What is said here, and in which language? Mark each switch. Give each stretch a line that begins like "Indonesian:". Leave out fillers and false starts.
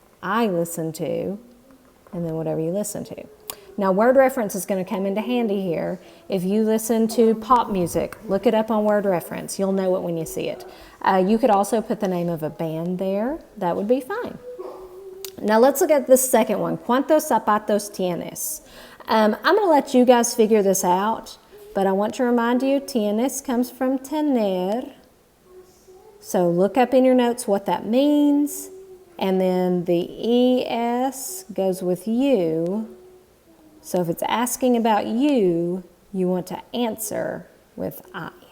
English: I listen to, and then whatever you listen to. Now, word reference is going to come into handy here. If you listen to pop music, look it up on word reference. You'll know it when you see it. You could also put the name of a band there. That would be fine. Now, let's look at the second one.
Spanish: ¿Cuántos zapatos tienes?
English: I'm going to let you guys figure this out, but I want to remind you, tienes comes from tener. So look up in your notes what that means. And then the ES goes with you. So if it's asking about you, you want to answer with I.